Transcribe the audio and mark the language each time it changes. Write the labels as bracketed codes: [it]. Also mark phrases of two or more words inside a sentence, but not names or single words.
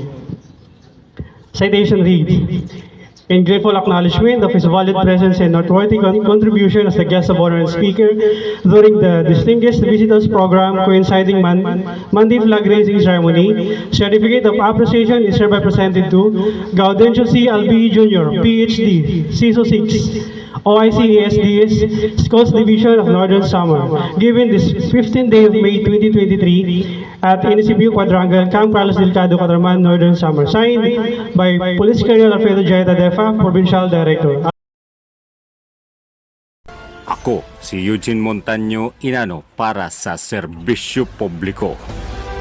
[en] Citation reads, "In grateful acknowledgement of his valid presence and noteworthy contribution as the guest of honor and speaker during the Distinguished Visitors Program coinciding Monday flag raising ceremony, certificate of appreciation is hereby presented to Gaudencio Aljibe Jr., PhD, CESO-VI, OIC ASDS, Schools Division of Northern Samar, given this 15th day of May 2023 at NSPPO Quadrangle, Camp Carlos Delgado, Catarman, Northern Samar. Signed by Police Colonel Alfredo Jaeta Defa, Provincial Director. [tl] Ako, si Eugene Montaño Inano para sa Serbisyo Publiko.